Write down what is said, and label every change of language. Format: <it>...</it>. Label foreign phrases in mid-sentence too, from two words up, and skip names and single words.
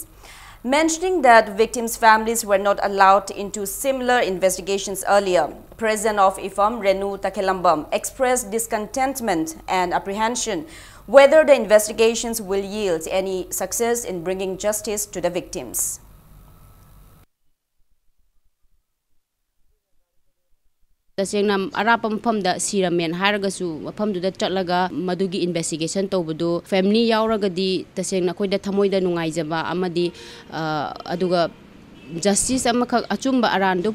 <en>Mentioning that victims' families were not allowed into similar investigations earlier, President of IFAM, Renu Takhelambam, expressed discontentment and apprehension whether the investigations will yield any success in bringing justice to the victims.</en> <mni>Tasengna arapa mafamda siramen haragasu mafamduda chatlaga madugi investigation tawbudu family yauragadi tasengna koida thamoida nungaijaba amadi aduga justice amakak achumba arando</mni>